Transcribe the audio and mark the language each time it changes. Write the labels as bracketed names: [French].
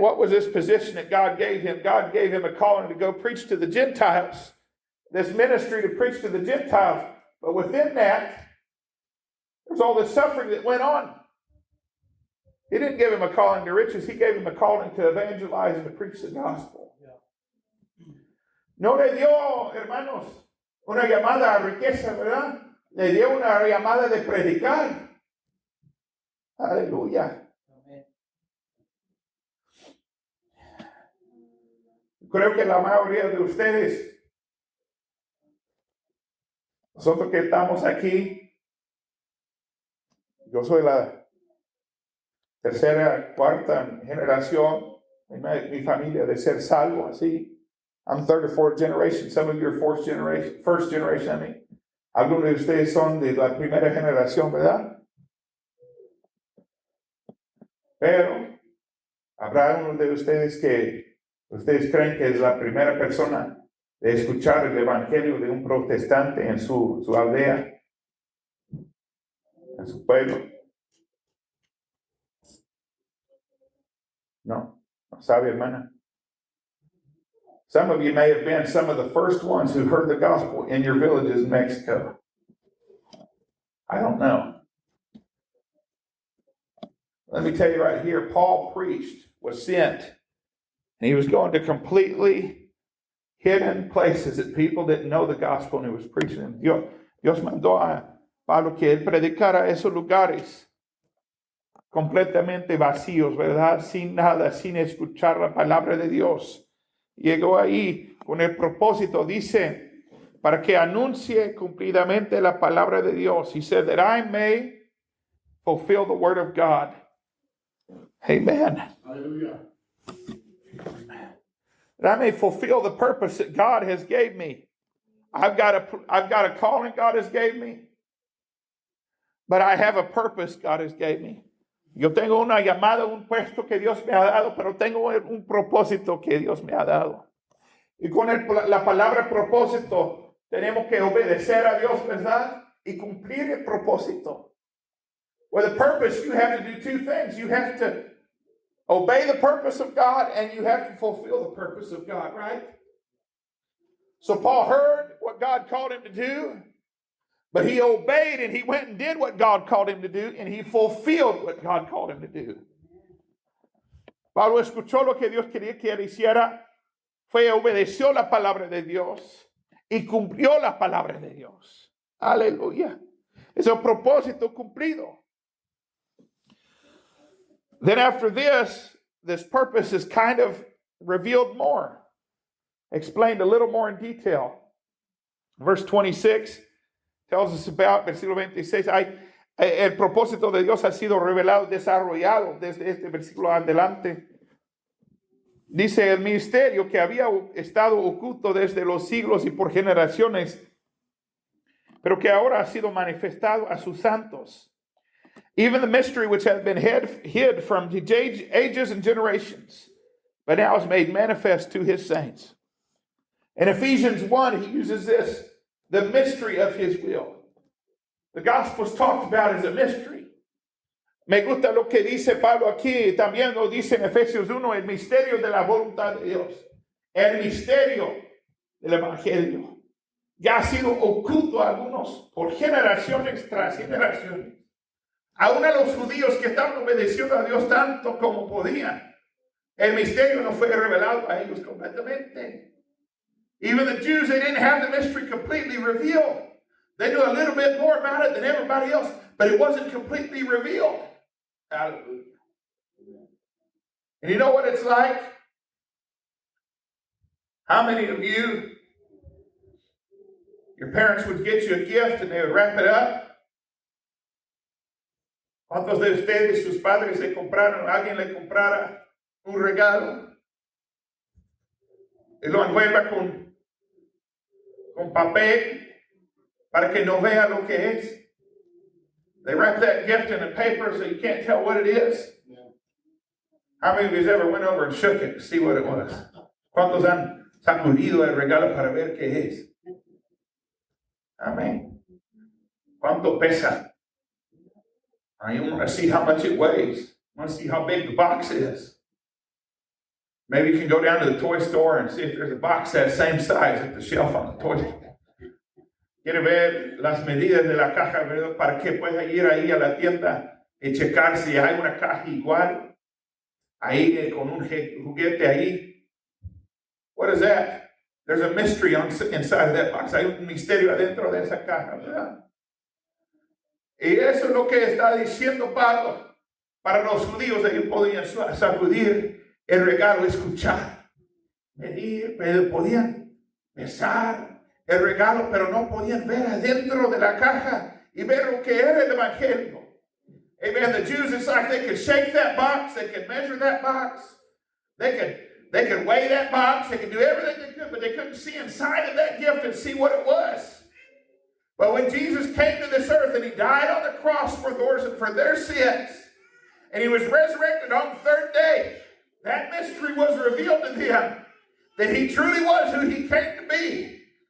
[English] What was this position that God gave him? God gave him a calling to go preach to the Gentiles. This ministry to preach to the Gentiles. But within that, there's all this suffering that went on. He didn't give him a calling to riches. He gave him a calling to evangelize and to preach the gospel. [Spanish] No le dio, hermanos, una llamada a riqueza, ¿verdad? Le dio una llamada de predicar. Aleluya. Creo que la mayoría de ustedes, nosotros que estamos aquí, yo soy la tercera, cuarta generación en mi familia de ser salvo, así. [English] I'm third or fourth generation. Some of you are first generation, I mean. [Spanish] Algunos de ustedes son de la primera generación, ¿verdad? Pero habrá uno de ustedes que ustedes creen que es la primera persona de escuchar el evangelio de un protestante en su aldea, en su pueblo. No sabe, hermana. [English] Some of you may have been some of the first ones who heard the gospel in your villages in Mexico. I don't know. Let me tell you right here, Paul preached, was sent, and he was going to completely hidden places that people didn't know the gospel, and he was preaching. [Spanish] Dios mandó a Pablo que él predicara esos lugares completamente vacíos, ¿verdad? Sin nada, sin escuchar la palabra de Dios. Llegó ahí con el propósito, dice, para que anuncie cumplidamente la palabra de Dios. [English] He said that I may fulfill the word of God. Amen. Hallelujah. That I may fulfill the purpose that God has gave me. I've got a calling God has gave me, but I have a purpose God has gave me. [Spanish] Yo tengo una llamada, un puesto que Dios me ha dado, pero tengo un propósito que Dios me ha dado. Y con la palabra propósito tenemos que obedecer a Dios, ¿verdad? Y cumplir el propósito. [English] With a purpose, you have to do two things. You have to obey the purpose of God, and you have to fulfill the purpose of God, right? So Paul heard what God called him to do, but he obeyed and he went and did what God called him to do, and he fulfilled what God called him to do. [Spanish] Pablo escuchó lo que Dios quería que él hiciera, obedeció la palabra de Dios y cumplió la palabra de Dios. Aleluya. Es el propósito cumplido. [English] Then after this purpose is kind of revealed more, explained a little more in detail. Verse 26 tells us about, [Spanish] versículo 26, el propósito de Dios ha sido revelado, desarrollado desde este versículo adelante. Dice, el misterio que había estado oculto desde los siglos y por generaciones, pero que ahora ha sido manifestado a sus santos. [English] Even the mystery which had been hid from the ages and generations, but now is made manifest to his saints. In Ephesians 1, he uses this, the mystery of his will. The gospel is talked about as a mystery. [Spanish] Me gusta lo que dice Pablo aquí, también lo dice en Efesios 1, el misterio de la voluntad de Dios. El misterio del evangelio. Ya ha sido oculto a algunos por generaciones tras generaciones. Aún a los judíos que estaban obedeciendo a Dios tanto como podían. El misterio no fue revelado a ellos completamente. [English] Even the Jews, they didn't have the mystery completely revealed. They knew a little bit more about it than everybody else, but it wasn't completely revealed. Hallelujah. And you know what it's like? How many of you, your parents would get you a gift and they would wrap it up? [Spanish] ¿Cuántos de ustedes, sus padres, alguien le comprara un regalo y lo envuelva con papel para que no vea lo que es? [English] They wrap that gift in a paper so you can't tell what it is. How many of you ever went over and shook it to see what it was? [Spanish] ¿Cuántos han sacudido el regalo para ver qué es? Amén. ¿Cuánto pesa? [English] I want to see how much it weighs. I want to see how big the box is. Maybe you can go down to the toy store and see if there's a box that same size at the shelf on the toy store. [Spanish] Quiere ver las medidas de la caja, ¿verdad? Para que pueda ir ahí a la tienda y checar si hay una caja igual. Ahí con un juguete ahí. [English] What is that? There's a mystery inside of that box. [Spanish] Hay un misterio adentro de esa caja, ¿verdad? Y eso es lo que está diciendo Pablo. Para los judíos, ellos podían sacudir el regalo, escuchar, medir, podían besar el regalo, pero no podían ver adentro de la caja y ver lo que era el evangelio. [English] Amen. The Jews, it's like they could shake that box, they could measure that box, they could weigh that box, they could do everything they could, but they couldn't see inside of that gift and see what it was. But when Jesus came to this earth and he died on the cross for their sins, and he was resurrected on the third day, that mystery was revealed to them, that he truly was who he came to be.